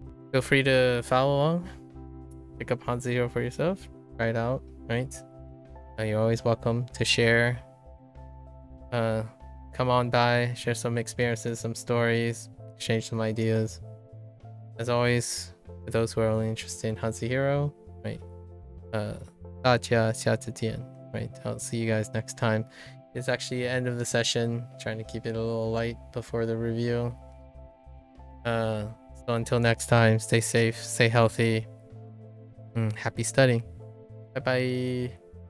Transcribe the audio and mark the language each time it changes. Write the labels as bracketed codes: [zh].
[en] Feel free to follow along. Pick up HanziHero for yourself. Try it out. Right. You're always welcome to share. Come on by, share some experiences, some stories, exchange some ideas. As always, for those who are only interested in HanziHero, right? [zh] 大家下次见, [en] right? I'll see you guys next time. It's actually the end of the session, trying to keep it a little light before the review. So until next time, stay safe, stay healthy. Happy studying. Bye bye.